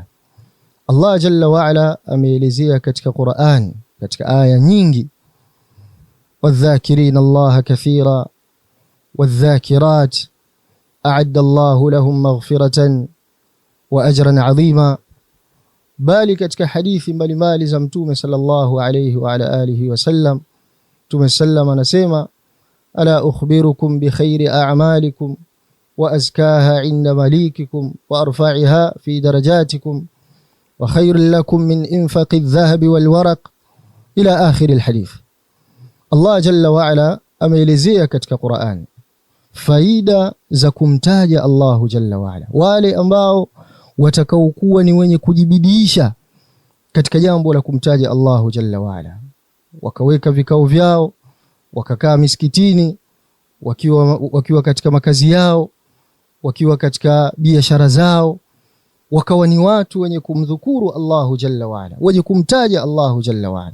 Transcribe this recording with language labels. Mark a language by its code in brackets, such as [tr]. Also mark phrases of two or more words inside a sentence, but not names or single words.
[ar] الله جل وعلا [sw] ameelezea katika Qur'an katika aya nyingi, [ar] والذاكرين الله كثيرا والذاكرات أعد الله لهم مغفرة وأجرا عظيما. [sw] Bali katika hadithi mbalimbali za Mtume [ar] صلى الله عليه وعلى آله وسلم, [sw] Mtume sallam anasema, [ar] ألا أخبركم بخير أعمالكم وأزكاها عند مليككم وأرفعها في درجاتكم وخير لكم من إنفاق الذهب والورق إلى آخر الحديث. الله جل وعلا [sw] ameelezea katika Qur'an faida za kumtaja [ar] الله جل وعلا. [sw] Wale ambao watakaokuwa ni wenye kujibidiisha katika jambo la kumtaja [ar] الله جل وعلا, [sw] wakaweka vikao vyao, wakakaa misikitini, wakiwa katika makazi yao, wakiwa katika biashara zao, wakawa ni watu wenye kumdhukuru Allahu jalla wa ala, wenye kumtaja [ar] الله جل وعلا.